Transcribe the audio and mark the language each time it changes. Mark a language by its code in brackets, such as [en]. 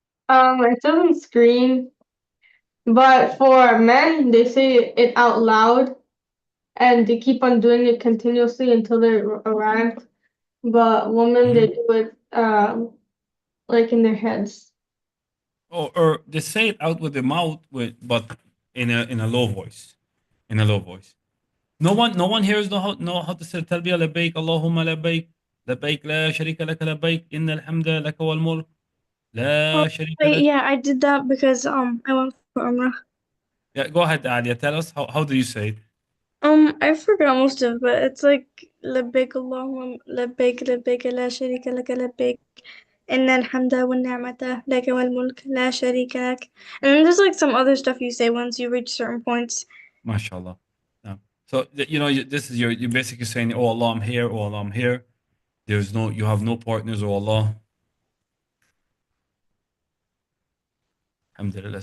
[en] It doesn't screen, but for men, they say it out loud, and they keep on doing it continuously until they're arrived. But women, they do it like in their heads. Or they say it out with the mouth, but in a low voice, in a low voice. No one here know how to say talbiyah. [ar] لبيك اللهم لبيك لبيك لا شريك لك لبيك إن الحمد لك والملك لا شريك لك. [en] Yeah, I did that because I went for Umrah. Yeah, go ahead, Alia. Tell us how do you say it? I forgot most of it, but it's like [ar] لبيك اللهم لبيك لبيك لا شريك لك لبيك إن الحمد والنعمة لك والملك لا شريك لك. [en] And then there's like some other stuff you say once you reach certain points. MashaAllah. Yeah. So this is you're basically saying, "Oh Allah, I'm here. Oh Allah, I'm here." You have no partners. Oh Allah. Alhamdulillah.